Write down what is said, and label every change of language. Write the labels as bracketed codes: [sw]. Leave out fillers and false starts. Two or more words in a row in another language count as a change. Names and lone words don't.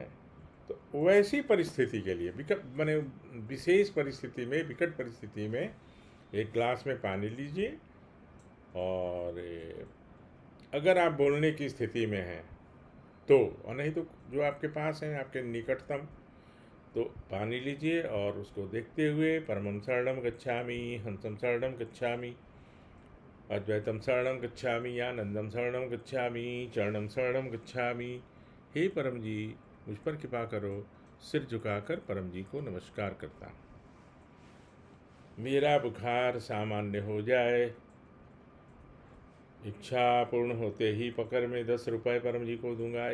[hi] तो वैसी परिस्थिति के लिए माने विशेष परिस्थिति में, विकट परिस्थिति में, एक ग्लास में पानी लीजिए, और अगर आप बोलने की स्थिति में हैं तो, और नहीं तो जो आपके पास हैं, आपके निकटतम, तो पानी लीजिए और उसको देखते हुए [sa] परमं शरणं गच्छामि, हंसं शरणं गच्छामि, अद्वैतम शरणं गच्छामि, आनंदम शरणं गच्छामि, चरणं शरणं गच्छामि। [hi] हे परम जी, मुझ पर कृपा करो। सिर झुकाकर परम जी को नमस्कार करता हूँ। मेरा बुखार सामान्य हो जाए, इच्छा पूर्ण होते ही पकड़ में 10 रुपये परम जी को दूंगा।